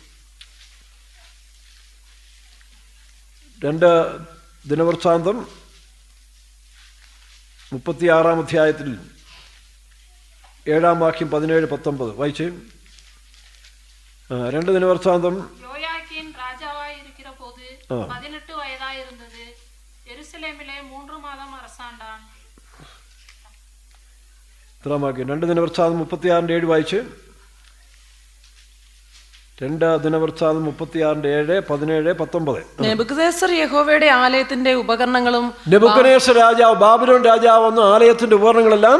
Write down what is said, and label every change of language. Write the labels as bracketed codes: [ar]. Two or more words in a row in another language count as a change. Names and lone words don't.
[ml] 2 ദിനവൃത്താന്തം 36 അധ്യായത്തിൽ 7 വാക്യം 17-19 വായിച്ചേ. 2 ദിനവൃത്താന്തം. [ta] யோயாக்கீன் ராஜாவாயிருக்கிற போது 18 வயதாயிருந்தது. எருசலேமிலே 3 மாதம் அரசாண்டான். [ml] 2 ദിനവൃത്താന്തം 36:7 വായിച്ച്. 2 ദിനവൃത്താന്തം 36:7, 17, 19. നെബൂഖദ്നേസർ യഹോവയുടെ ആലയത്തിന്റെ ഉപകരണങ്ങളും നെബൂഖദ്നേസർ രാജാവ്, ബാബിലോൺ രാജാവ് വന്ന് ആലയത്തിന്റെ ഉപകരണങ്ങളെല്ലാം